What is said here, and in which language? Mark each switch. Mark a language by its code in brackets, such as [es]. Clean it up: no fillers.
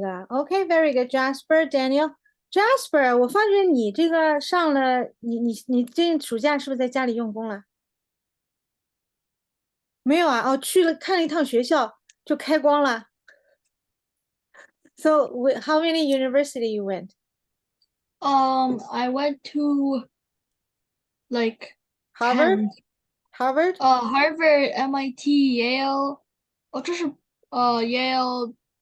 [en] Okay, very good, Jasper, Daniel. [zh] Jasper，我发觉你这个上了，你最近暑假是不是在家里用功了？没有啊，哦，去了看了一趟学校就开光了。 [en] So, how many university you went? I went to like Harvard? 10. Harvard? Harvard, MIT, Yale. [zh] 哦，这是Yale.